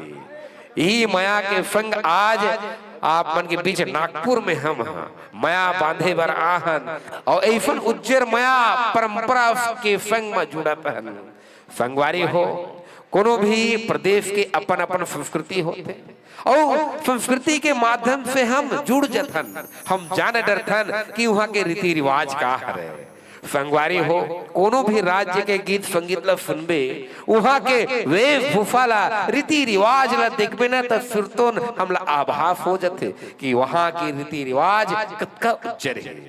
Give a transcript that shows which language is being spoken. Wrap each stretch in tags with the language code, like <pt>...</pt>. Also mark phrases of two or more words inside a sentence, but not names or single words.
<hne>यही माया के संग आज आप मन के बीच नागपुर में हम माया बांधे बर आहन और ऐसा उज्जर माया परंपरा के संग में जुड़ा पहन। संगवारी हो, कोनो भी प्रदेश के अपन अपन संस्कृति होते और संस्कृति के माध्यम से हम जुड़ जथन, हम जान डरथन कि वहाँ के रीति रिवाज का है। संगवारी हो, कोनो भी राज्य के गीत संगीत ला सुनबे, वहाँ के वेशभूषा ला, रीति रिवाज ला देखबे ना तो सुरतोन हमला आभास हो जाते कि वहाँ के रीति रिवाज कतका उज्जर है।</hne>